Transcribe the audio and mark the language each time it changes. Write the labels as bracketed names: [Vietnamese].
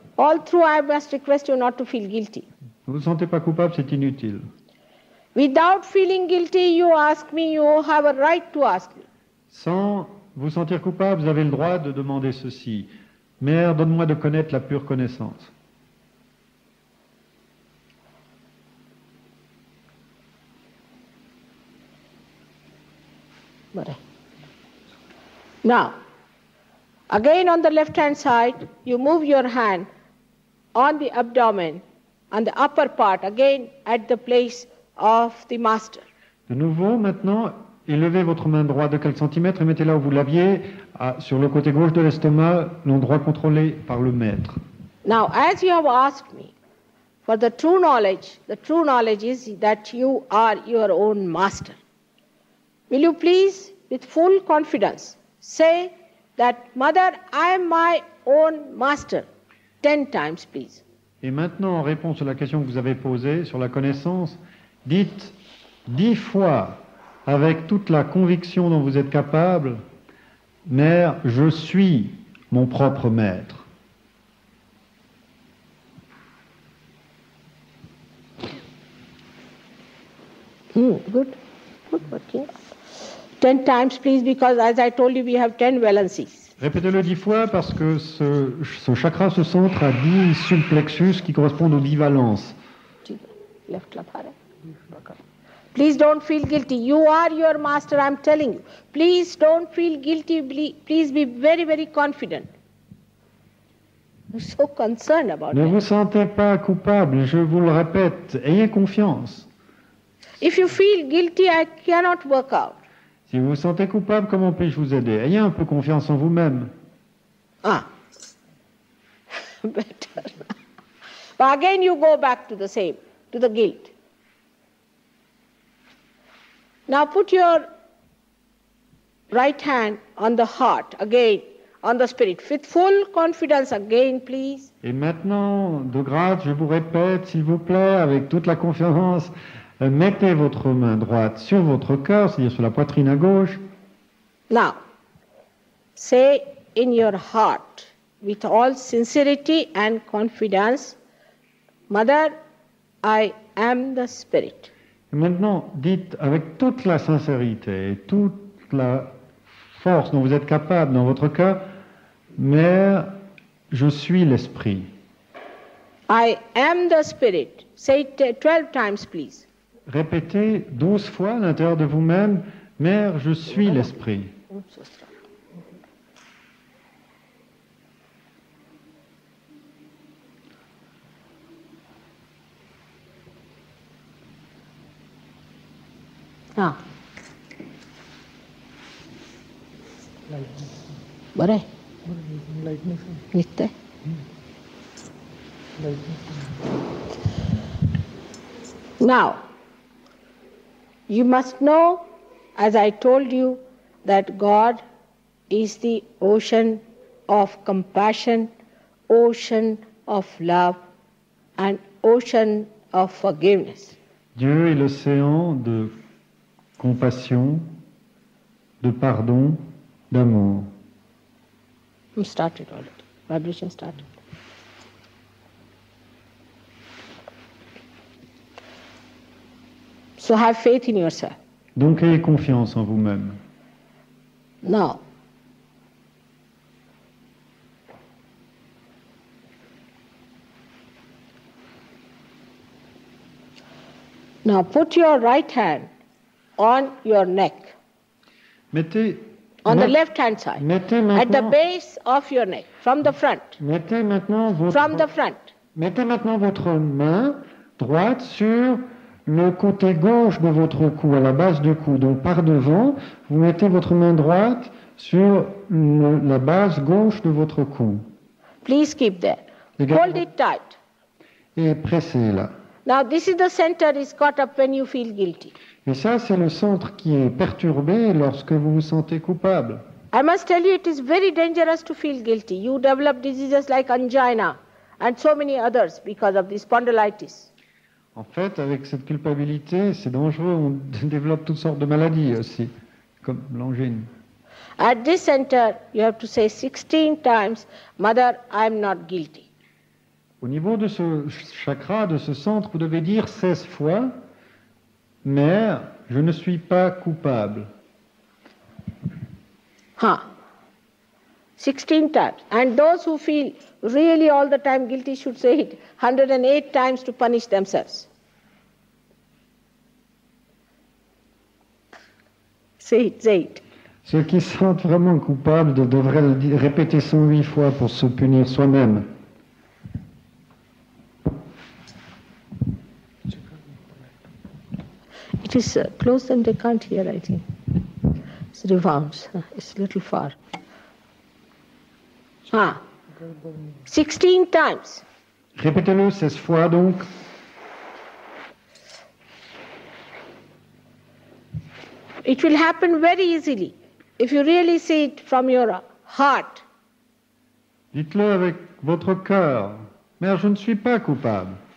[English] All through I must request you not to feel guilty. [French] Ne vous sentez pas coupable, c'est inutile. [English] Without feeling guilty, you ask me, you have a right to ask me. [French] Sans vous sentir coupable, vous avez le droit de demander ceci. Mère, donne-moi de connaître la pure connaissance. [English] Now, again on the left-hand side, you move your hand on the abdomen, on the upper part, again at the place of the master. [French] De nouveau, maintenant, élevez votre main droite de quelques centimètres et mettez là où vous l'aviez, sur le côté gauche de l'estomac, l'endroit contrôlé par le maître. [English] Now, as you have asked me for the true knowledge is that you are your own master. Will you please, with full confidence, say that, Mother, I am my own master, 10 times, please. [French] Et maintenant, en réponse à la question que vous avez posée sur la connaissance, dites 10 fois, avec toute la conviction dont vous êtes capable, Mère, je suis mon propre maître. [English] Good working. 10 times, please, because as I told you, we have 10 valencies. [French] Répétez-le 10 fois parce que ce chakra se centre à 10 subplexus qui correspondent aux 10 valences. [English] Left labhara. Please don't feel guilty. You are your master, I'm telling you. Please don't feel guilty. Please be very, very confident. You're so concerned about [French] Ne [English] it. [French] vous sentez pas coupable, je vous le répète, ayez confiance. [English] If you feel guilty, I cannot work out. [French] Si vous vous sentez coupable, comment puis-je vous aider? Ayez un peu confiance en vous-même. [English] Better. But again you go back to the same, to the guilt. Now put your right hand on the heart, again, on the spirit, with full confidence again, please. [French] Et maintenant, de grâce, je vous répète, s'il vous plaît, avec toute la confiance, mettez votre main droite sur votre cœur, c'est-à-dire sur la poitrine à gauche. [English] Now, say in your heart, with all sincerity and confidence, Mother, I am the Spirit. [French] Et maintenant, dites avec toute la sincérité et toute la force dont vous êtes capable dans votre cœur, Mère, je suis l'Esprit. [English] I am the Spirit. Say it 12 times, please. [French] Répétez 12 fois à l'intérieur de vous-même, Mère, je suis l'Esprit. Bore? Nitte? [English] Now, you must know, as I told you, that God is the ocean of compassion, ocean of love, and ocean of forgiveness. [French] Dieu est l'océan de compassion, de pardon, d'amour. [English] Started already. Vibration started. So have faith in yourself. [French] Donc ayez confiance en vous-même. [English] Now, put your right hand on your neck. [French] Mettez [English] on the left hand side. At the base of your neck, from the front. [French] Mettez maintenant [English] from the front. [French] Mettez maintenant votre main droite sur le côté gauche de votre cou, à la base du cou. Donc par devant, vous mettez votre main droite sur la base gauche de votre cou. [English] Please keep there. Hold it tight. [French] Et pressez-la. [English] Now this is the center is caught up when you feel guilty. [French] Et ça, c'est le centre qui est perturbé lorsque vous vous sentez coupable. [English] I must tell you, it is very dangerous to feel guilty. You develop diseases like angina and so many others because of this spondylitis. [French] En fait, avec cette culpabilité, c'est dangereux. On développe toutes sortes de maladies aussi, comme l'angine. [English] At this center, you have to say 16 times, Mother, I am not guilty. [French] Au niveau de ce chakra, de ce centre, vous devez dire 16 fois, Mère, je ne suis pas coupable. [English] 16 times. And those who feel really all the time guilty should say it 108 times to punish themselves. Say it. [French] Ceux qui se sentent vraiment coupables devraient le répéter 108 fois pour se punir soi-même. [English] It is close and they can't hear, I think. It's rebounds. It's a little far. 16 times. [French] Répétez-le 16 fois donc. [English] It will happen very easily if you really see it from your heart. [French] Dites-le avec votre cœur. Mère, je ne suis pas coupable.